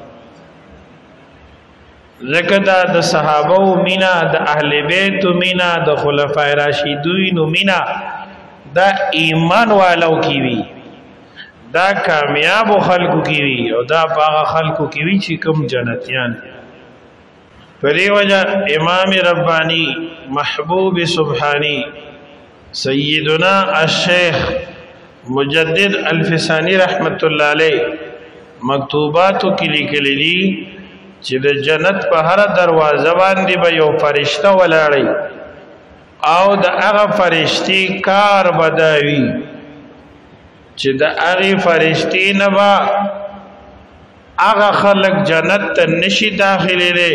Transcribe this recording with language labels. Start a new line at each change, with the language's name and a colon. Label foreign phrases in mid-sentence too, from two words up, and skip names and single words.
Pashto: ځکه دا د صحابه مینا، د اهل بیت مینا، د خلفای راشدین مینا دا ایمان والو کی وی، دا کامیاب خلقو کی وی او دا باغ خلقو کی وی چې کوم جنتیان. پدې وجه امام ربانی محبوب سبحانی سیدنا الشیخ مجدد الفسانی رحمت
Arabic: الله علیه
Pashto: مکتوباتو کې لیکلي دي چې د جنت په هر دروازه باندې به یو فرشته ولاړی او د هغه فرشتي کار بداوي چې د هغه فرشتي نه با هغه خلق جنت ته نشي داخلي.